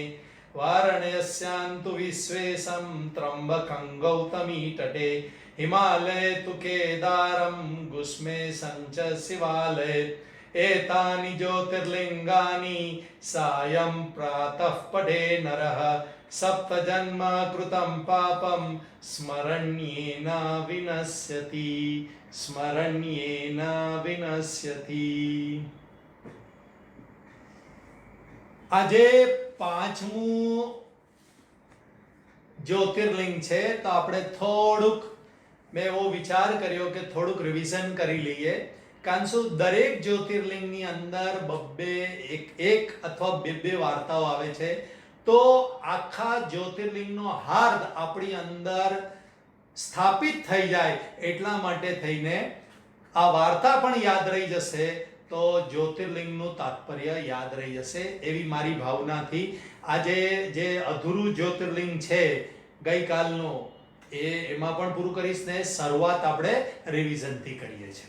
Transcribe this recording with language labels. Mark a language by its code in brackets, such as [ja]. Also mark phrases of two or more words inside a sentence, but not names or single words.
[sa] वारणस्यां तु विश्वेशं त्र्यम्बकं गौतमीतटे हिमालये तु केदारं गुष्मेशं च शिवालये एतानि ज्योतिर्लिङ्गानि सायं प्रातः पठे नरः सप्तजन्म कृतं पापं स्मरण्येन विनश्यति स्मरण्येन विनश्यति। [gu] આજે પાંચમું જ્યોતિર્લિંગ છે તો આપણે થોડુંક મેં એવો વિચાર કર્યો કે થોડુંક રિવિઝન કરી લઈએ કારણ શું દરેક જ્યોતિર્લિંગની અંદર બબ્બે એક અથવા બે વાર્તાઓ આવે છે તો આખા જ્યોતિર્લિંગનો હાર્દ આપણી અંદર સ્થાપિત થઈ જાય એટલા માટે થઈને આ વાર્તા પણ યાદ રહી જશે તો જ્યોતિર્લિંગનું તાત્પર્ય યાદ રહી જશે એવી મારી ભાવનાથી આજે જે અધૂરું જ્યોતિર્લિંગ છે ગઈકાલનું એમાં પણ પૂરું કરીશ ને શરૂઆત આપણે રિવિઝનથી કરીએ છીએ।